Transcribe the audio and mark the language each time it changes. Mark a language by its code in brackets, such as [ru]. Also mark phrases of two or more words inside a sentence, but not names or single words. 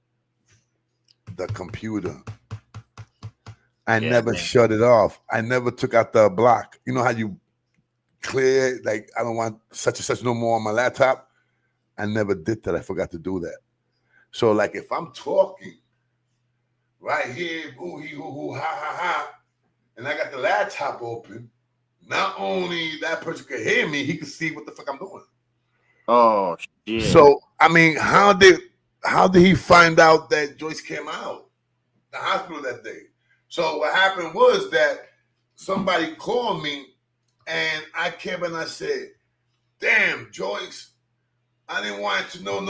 [en] The computer. I never shut it off. I never took out the block. You know how you clear, like, I don't want such and such no more on my laptop? I never did that. I forgot to do that. So, like, if I'm talking right here, boo hee hoo hoo ha ha ha, and I got the laptop open, not only that person could hear me, he could see what the fuck I'm doing. Oh shit. So I mean, how did he find out that Joyce came out the hospital that day? So what happened was that somebody called me, and I came and I said, "Damn, Joyce, I didn't want to know.